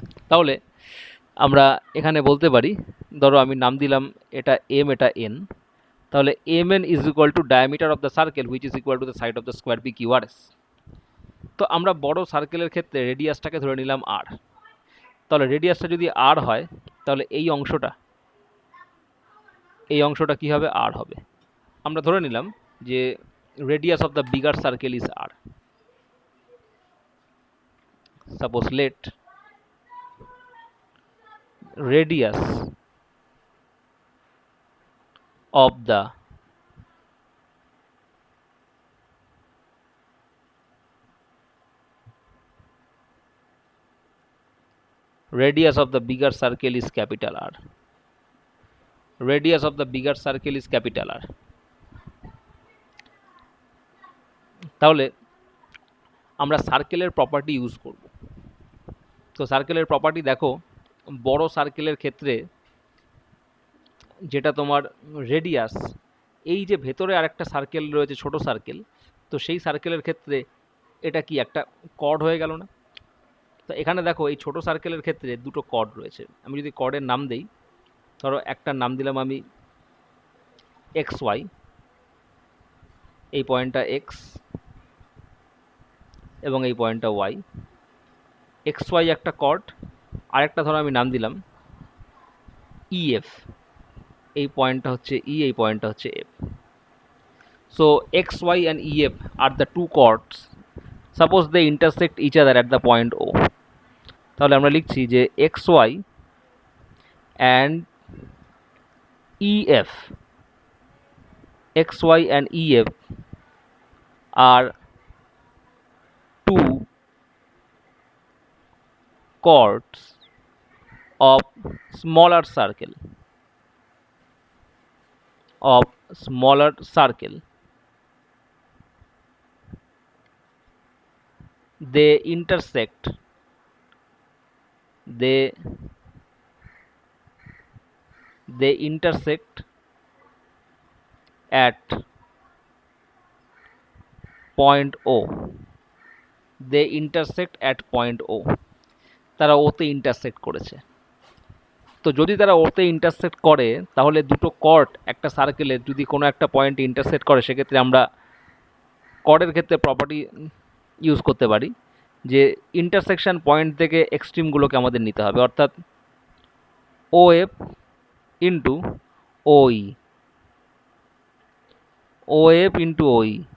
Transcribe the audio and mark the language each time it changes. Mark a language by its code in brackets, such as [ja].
[bn] তাহলে আমরা এখানে বলতে পারি, ধরো আমি নাম দিলাম এটা M, এটা N, তাহলে [en] MN is equal to diameter of the circle which is equal to the side of the square PQRS। [bn] তো আমরা বড় সার্কেলের ক্ষেত্রে রেডিয়াসটাকে ধরে নিলাম R। তাহলে রেডিয়াসটা যদি R হয় তাহলে এই অংশটা কী হবে? R হবে। আমরা ধরে নিলাম যে [en] radius of the bigger circle is R. Suppose let radius of the bigger circle is capital R. Radius of the bigger circle is capital R. [bn] তাহলে আমরা সার্কেলের প্রপার্টি ইউজ করব। তো সার্কেলের প্রপার্টি দেখো, বড় সার্কেলের ক্ষেত্রে যেটা তোমার রেডিয়াস, এই যে ভেতরে আরেকটা সার্কেল রয়েছে ছোট সার্কেল, তো সেই সার্কেলের ক্ষেত্রে এটা কি একটা কর্ড হয়ে গেল না? তো এখানে দেখো এই ছোট সার্কেলের ক্ষেত্রে দুটো কর্ড রয়েছে। আমি যদি কর্ডের নাম দেই, ধরো একটার নাম দিলাম আমি XY, এই পয়েন্টটা X এবং এই পয়েন্টটা Y। XY একটা কর্ড, আরেকটা ধরো আমি নাম দিলাম EF, এই পয়েন্টটা হচ্ছে E, এই পয়েন্টটা হচ্ছে F। [en] So XY and EF are the two chords. Suppose they intersect each other at the point O. [bn] তাহলে আমরা লিখছি যে [en] XY and EF, XY and EF are two chords of smaller circle, of smaller circle. they intersect they they intersect at point O, they intersect at point O, [bn] তারা ওতে intersect করেছে। তো যদি তারা ওতে ইন্টারসেক্ট করে তাহলে দুটো কর্ড একটা সার্কেলের যদি কোনো একটা পয়েন্টে ইন্টারসেক্ট করে সেক্ষেত্রে আমরা কর্ডের ক্ষেত্রে প্রপার্টি ইউজ করতে পারি যে ইন্টারসেকশন পয়েন্ট থেকে এক্সট্রিমগুলোকে আমাদের নিতে হবে, অর্থাৎ ও এফ ইন্টু ওই, ও এফ ইন্টু ওই,